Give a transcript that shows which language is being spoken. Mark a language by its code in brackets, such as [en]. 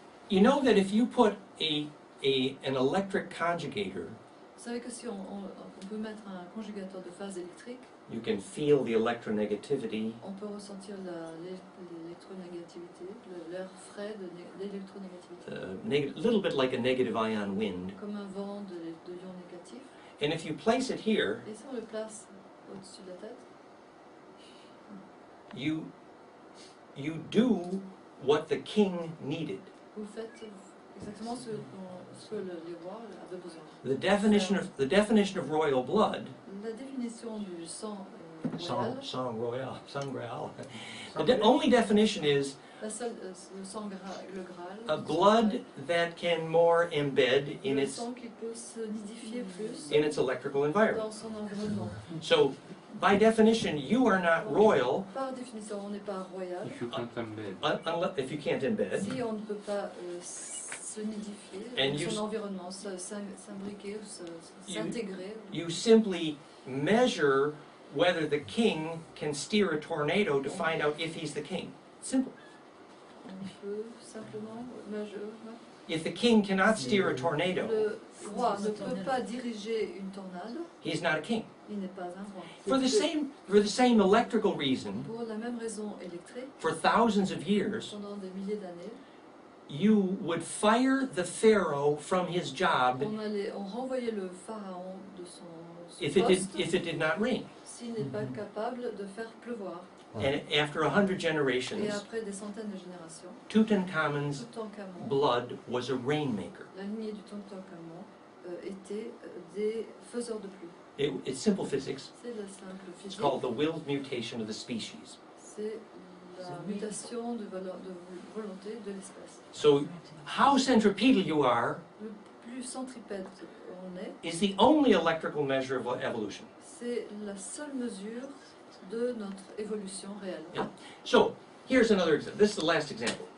[en] You know that if you put an electric conjugator, [fr] Vous savez que si on peut mettre un conjugateur de phase électrique, [en] you can feel the electronegativity [fr] on peut ressentir l'électronégativité, l'air frais de l'électronégativité, [en] little bit like a negative ion wind. [fr] comme un vent de ion négatif. [en] And if you place it here, [fr] Et si on le place au-dessus de la tête, [en] you do what the king needed. [fr] vous faites exactement ce que les rois avaient besoin. [en] The definition of royal blood, [fr] La définition du sang royal, sang royal. [en] The only definition is [fr] le sang le Graal, [en] a blood that can more embed in [fr] le [en] its [fr] sang qui peut se nidifier plus [en] electrical environment. [fr] dans son environnement. [en] So, by definition, you are not royal [fr] Par définition, on n'est pas royal [en] If you can't embed. if you can't embed. [fr] si on ne peut pas se nidifier [en] And [fr] dans [en] you [fr] son environnement, s'imbriquer ou s'intégrer. [en] You simply measure whether the king can steer a tornado to find out if he's the king. Simple. [fr] On peut simplement, [en] If the king cannot steer a tornado, [fr] le roi ne peut pas diriger une tornade, [en] he's not a king. [fr] il n'est pas un roi. [en] For the same electrical reason, [fr] Pour la même raison électrique, [en] for thousands of years, [fr] pendant des milliers d'années, [en] you would fire the pharaoh from his job [fr] on renvoyait le pharaon de son [en] if [fr] poste [en] it did not rain. [fr] s'il n'est pas capable de faire pleuvoir. [en] And after 100 [fr] Et [en] generations, [fr] après des centaines de générations, [en] Tutankhamun's [fr] Toutankhamon, [en] blood was a rainmaker. [fr] la lignée du Toutankhamon, était des faiseurs de pluie. [en] It's simple physics. [fr] C'est la simple [en] It's [fr] physique. [en] called the willed mutation of the species. [fr] C'est la mutation de volonté de l'espèce. [en] So how centripetal you are [fr] Le plus centripète on est, [en] is the only electrical measure of evolution. [fr] c'est la seule mesure de notre évolution réelle. [en] Yeah. So here's another example. This is the last example.